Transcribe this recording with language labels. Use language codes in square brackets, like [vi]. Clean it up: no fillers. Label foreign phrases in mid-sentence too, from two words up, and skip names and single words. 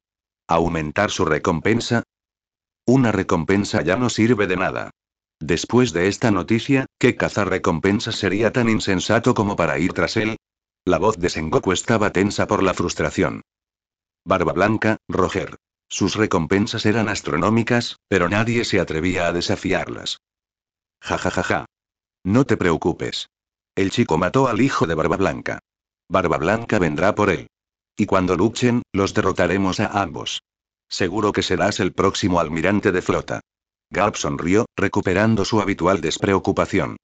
[es] ¿Aumentar su recompensa? Una recompensa ya no sirve de nada. Después de esta noticia, ¿qué cazarrecompensas sería tan insensato como para ir tras él? La voz de Sengoku estaba tensa por la frustración. Barba Blanca, Roger. Sus recompensas eran astronómicas, pero nadie se atrevía a desafiarlas. Ja ja ja ja. No te preocupes. El chico mató al hijo de Barba Blanca. Barba Blanca vendrá por él. Y cuando luchen, los derrotaremos a ambos. Seguro que serás el próximo almirante de flota. Garp sonrió, recuperando su habitual despreocupación.